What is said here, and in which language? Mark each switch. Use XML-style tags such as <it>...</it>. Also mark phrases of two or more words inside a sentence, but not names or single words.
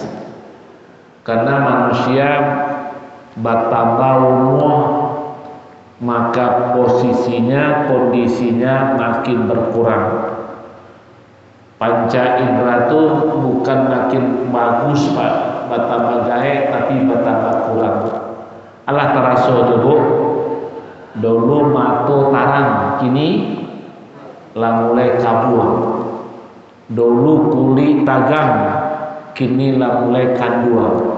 <id>Karena manusia bertambah umur, maka posisinya, kondisinya makin berkurang. Panca indera itu bukan makin bagus, Pak, bertambah gaek, tapi bertambah kurang.</id> <min>Allah teraso dulu mato tarang, kini lah mulai kabur. Dulu kulit tagang, kini lah mulai kandua.</min>